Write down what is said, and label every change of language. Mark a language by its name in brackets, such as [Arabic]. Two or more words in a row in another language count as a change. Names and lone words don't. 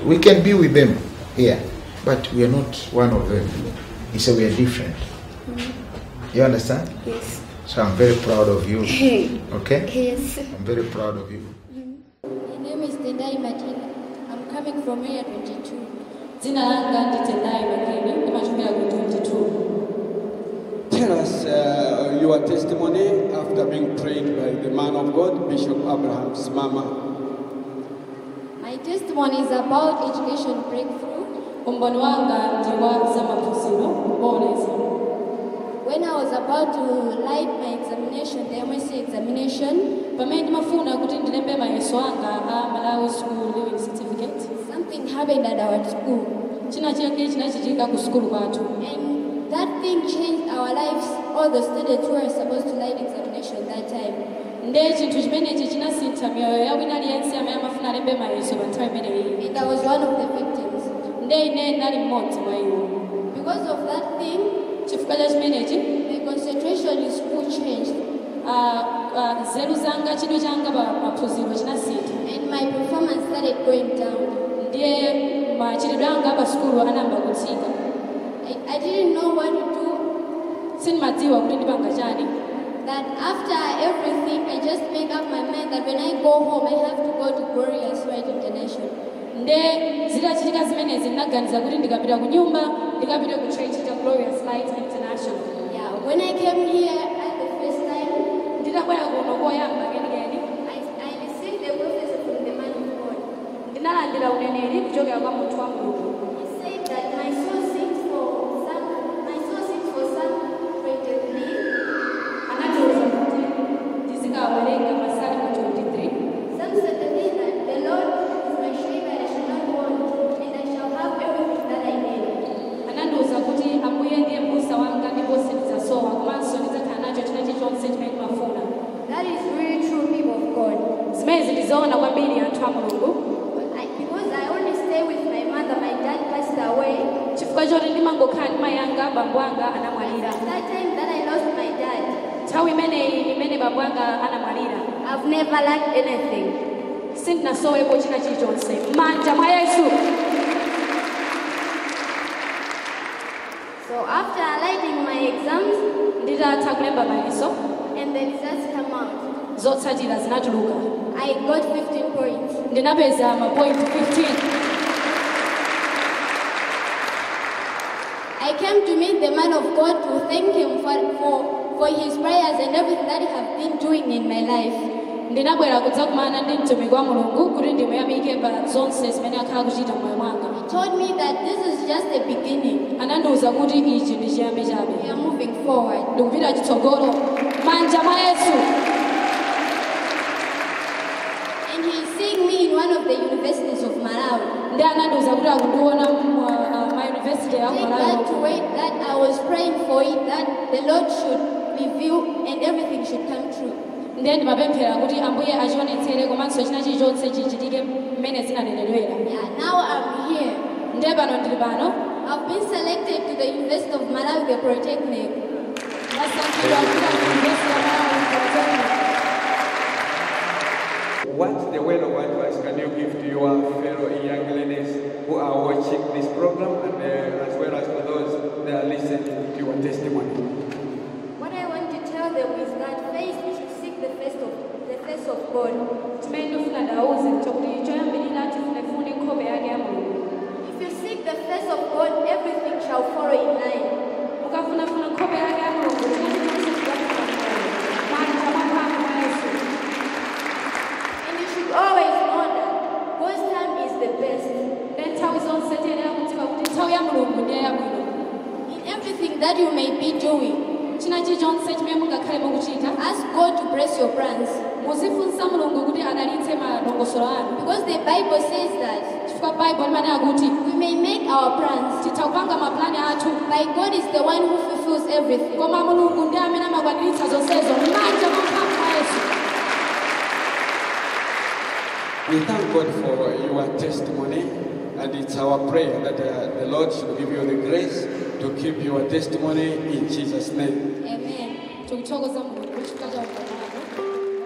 [English] We can be with them here, but we are not one of them. He said we are different. You understand? Yes. So I'm very proud of you. Okay? Yes. I'm very proud of you. My name is Tendai Matina. I'm coming from area 22. [Nyanja] Zina langa ndi Tendai Makini, nimachokera ku 22. [English] Tell us your testimony after being prayed by the man of God, Bishop Abraham's mama. My testimony is about education breakthrough. [Nyanja] Umboni wanga ndi wa zamaphunziro kuboleza. [English] When I was about to write my examination, the MSc examination, [Nyanja] Pamene ndimafuna kuti ndilembe mayeso anga a Malawi School Living Certificate, [English] something happened at our school. [Nyanja] china chake chinachitika ku skulu kwathu. [English] And that thing changed our lives, all the students who were supposed to write examination that time. [Nyanja] Nde chinthu chimenechi chinasintha miyoyo ya wina aliyense amene amafuna alembe mayeso pa nthawi imeneyi. [English] And I was one of the victims. [Nyanja] Nde ine nali mmodzi mwa iwo. [English] Because of that thing, [Nyanja] Chifukwa cha chimenechi, [English] my concentration in school changed. [Nyanja] nzeru zanga chidwi changa pa maphunziro chinasintha. [English] And my performance started going down. [Nyanja] Ndiye machitidwe anga pa skulu anayamba kutsika. [English] I didn't know what to do. [Nyanja] Sindimadziwa kuti ndipanga chani. [English] That after everything, I just made up my mind that when I go home, I have to go to Glorious Light International. [Nyanja] Nde zitachitika zimenezi ndinaganiza kuti ndikapita ku nyumba ndikapita ku church cha Glorious Light International. [English] Yeah, when I came here at the first time, [Nyanja] Nditakwera kuno koyamba kenikeni, [English] I received the prophecy from the man of God. [Nyanja] ndinalandira uneneri kuchokera kwa munthu wa Mulungu. [English] He said that my soul sings for Psalm 23. [Nyanja] Anatiuza kuti ndizikawerenga Masalimo 23. [English] Psalm 23 that the Lord is my shepherd, I shall not want, and I shall have everything that I need. [Nyanja] Anandiuza kuti Ambuye ndiye m'busa wanga ndipo sindidzasowa, komanso ndidzakhala nacho chilichonse chimene ndimafuna. [English] That is really true, people of God. [Nyanja] Zimenezi ndizoona kwambiri anthu a Mulungu. [English] Because I only stay with my mother, my dad passed away. [Nyanja] Chifukwa choti ndimangokhala ndi mayi anga, bambo anga anamwalira. [English] That time that I lost my dad, [Nyanja] Nthawi imeneyi imene bambo anga anamwalira, [English] I've never lacked anything. [Nyanja] sindinasowepo china chilichonse m'manja mwa Yesu. [English] So after writing my exams [Nyanja] Nditatha kulemba mayeso, [English] and the results come out, [Nyanja] zotsatira zinatuluka. [English] I got 15 points. [Nyanja] Ndinapeza mapointi 15. [English] I came to meet the man of God to thank him for his prayers and everything that he have been doing in my life. [Nyanja] Ndinabwera kudzakumana ndi mtumiki wa Mulungu kuti ndimuyamike pa zonse zimene akhala kuchita moyo mwanga. [English] He told me that this is just the beginning. [Nyanja] Anandiuza kuti ichi ndi chiyambi [English] We [Nyanja] chabe. [English] are moving forward. [Nyanja] Ndikupita chitsogolo m'manja mwa Yesu. [English] And he is seeing me in one of the universities of Malawi. [Nyanja] Ndi anandiuza kuti akundiona ma university ya [English] Take [Nyanja] Malawi. [English] that to wait that I was praying for it, that the Lord should reveal and everything should come true. [Nyanja] Ndiye ndimapemphera kuti Ambuye achionetsere komanso china chilichonse chichitike mmene zinanenedwera. [English] Yeah, now I'm here. [Nyanja] Ndiye pano ndili pano. [English] I've been selected to the University of Malawi, the Polytechnic. [Nyanja] Ndasankhidwa kupita ku University ya Malawi Polytechnic. [English] What the word of advice can you give to your fellow young ladies who are watching this program and as well as for those that are listening to your testimony? tell them is that first you should seek the face of God. [Nyanja] chimene ndofuna ndawuze chokuti choyambirira tifune nkhope yake ya mulungu. [English] If you seek the face of God, everything shall follow in line. [Nyanja] Ukafunafuna nkhope yake ya mulungu chinachitonse chikakufuna mali chamapanga mwa Yesu. [English] And you should always know that God's time is the best. [Nyanja] Nthawi zonse tiyenera kudziwa kuti nthawi ya mulungu ndiye yabwino. [English] In everything that you may be doing, [Nyanja] china chilichonse chimene mungakhale mukuchita [English] ask God to bless your plans. [Nyanja] muzifunsa mulungu kuti adalitse malongosolo anu. [English] Because the Bible says that [Nyanja] chifukwa Bible limanena kuti [English] we may make our plans, [Nyanja] titha kupanga maplani athu [English] but God is the one who fulfills everything. [Nyanja] koma mulungu ndiye amene amakwaniritsa zonsezo m'manja mwa mphamvu ya Yesu. [English] We thank God for your testimony, and it's our prayer that the Lord should give you the grace to keep your testimony in Jesus' name. Amen. [Nyanja] Tukuthokoza mulungu chifukwa cha umboni wako.